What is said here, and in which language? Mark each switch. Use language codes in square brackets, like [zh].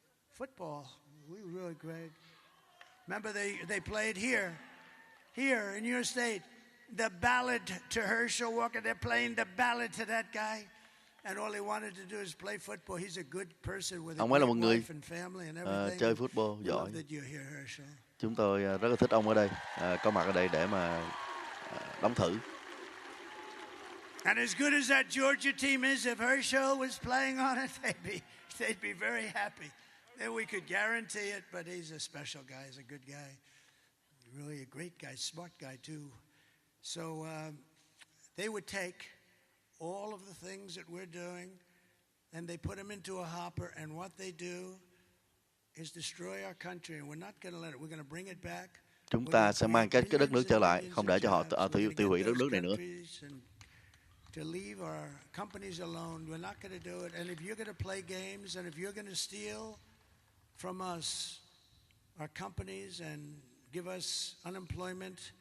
[en] Football, we were really great. Remember they played here in your state, the ballad to Herschel Walker. They're playing the ballad to that guy. And all he wanted to do is play football. He's a good person with a great wife and family and everything. [vi] Chơi football giỏi. [en] Love that you're here, Herschel. [vi] Chúng tôi rất là thích ông ở đây, có mặt ở đây để mà đóng thử. [en] And as good as that Georgia team is, if Herschel was playing on it, they'd be very happy. Then we could guarantee it, but he's a special guy. He's a good guy. Really a great guy, smart guy too. So they would take all of the things that we're doing and they put them into a hopper, and what they do is destroy our country, and we're not going to let it. We're going to bring it back. [vi] Chúng ta sẽ mang cái đất nước trở lại, không để cho họ tiêu hủy đất nước này nữa. [en] To leave our companies alone, we're not going to do it. And if you're going to play games, and if you're going to steal from us, our companies, and give us unemployment.